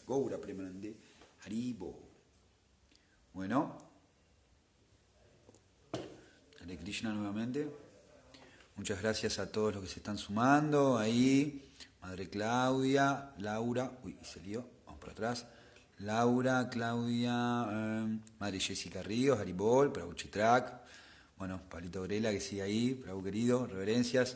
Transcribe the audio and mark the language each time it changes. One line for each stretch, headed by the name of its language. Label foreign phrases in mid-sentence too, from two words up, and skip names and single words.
Sanskrit: Gaura Premanande Haribo.
Spanish: Bueno, Hare Krishna nuevamente. Muchas gracias a todos los que se están sumando ahí. Madre Claudia, Laura, se lió, vamos para atrás. Laura, Claudia, Madre Jessica Ríos, Haribol, Prabhu Chitrak, bueno, Pablito Grela que sigue ahí, Prabhu querido, reverencias.